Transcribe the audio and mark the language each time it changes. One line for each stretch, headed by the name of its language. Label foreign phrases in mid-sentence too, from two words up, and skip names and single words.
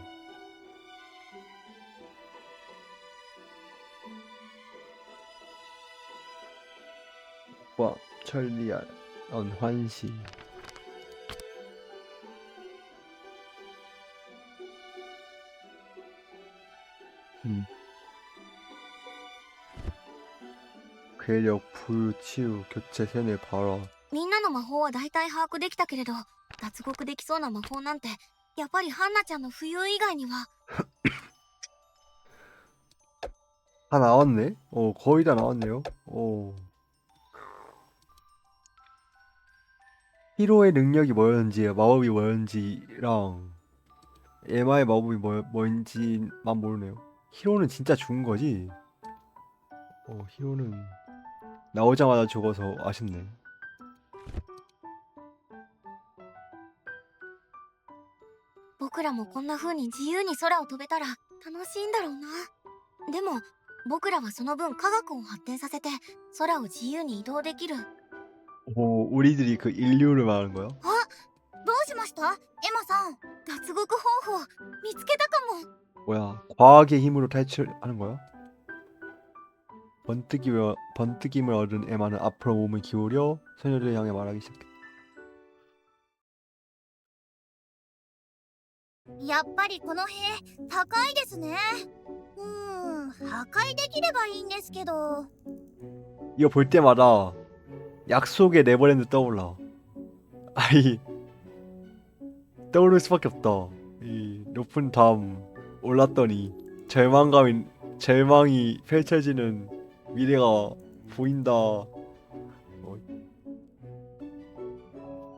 Korean: 와 천리알 언환시. 괴력 불치유 교체 세뇌 발화.
Japanese: みんなの魔法は大体把握できたけれど脱獄できそうな魔法なんてやっぱりハンナちゃんの浮遊以外には。
Korean: 다 나왔네? 거의 다 나왔네요. 히로의 능력이 뭐였는지, 마법이 뭐였는지랑 에마의 마법이 뭔지만 모르네요. 히로는 진짜 죽은 거지? 히로는 나오자마자 죽어서 아쉽네.
Japanese: 僕らもこんな風に自由に空を飛べたら楽しいんだろうな。でも僕らはその分科学を発展させて空を自由に移動できる。
Korean: 우리들이 그 인류를 말하는 거야?
Japanese: どうしましたエマさん。脱獄方法見つけたかも。
Korean: 뭐야, 과학의 힘으로 탈출하는 거야? 번뜩임을 얻은 에마는 앞으로 몸을 기울여 소녀를 향해 말하기 시작했다.
Japanese: やっぱりこの塀高いですね。破壊できればいいんですけど。
Korean: 이거 볼 때마다 약속의 네버랜드 떠올라. 아이 떠오를 수밖에 없다. 이 높은 담 올랐더니 절망이 펼쳐지는 미래가 보인다.